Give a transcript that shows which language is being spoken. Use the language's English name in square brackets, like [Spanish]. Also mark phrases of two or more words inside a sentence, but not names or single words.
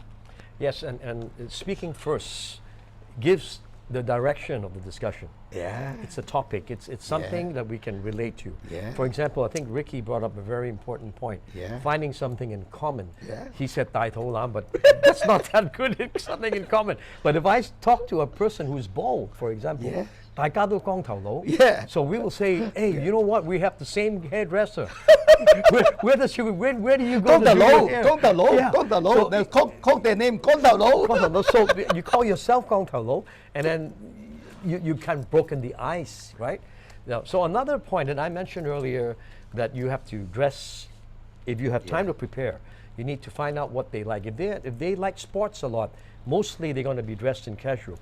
[English] Yes, and speaking first gives the direction of the discussion. Yeah. It's a topic. It's something Yeah. that we can relate to. Yeah. For example, I think Ricky brought up a very important point. Yeah. Finding something in common. Yeah. He said 大肚腩, but that's not that good. Something in common. But if I talk to a person who's bald, for example, Yeah. [Cantonese] 大家都光頭佬. [English] Yeah. So we will say, hey, you know what? We have the same hairdresser. where do you go? 光頭佬, Yeah. 光頭佬, Yeah. 光頭佬. So They call their name 光頭佬. 光頭佬. So you call yourself 光頭佬, and then you kind of broken the ice, right? Now, so another point that I mentioned earlier, that you have to dress, if you have time to prepare, you need to find out what they like. If they like sports a lot, mostly they're going to be dressed in casual.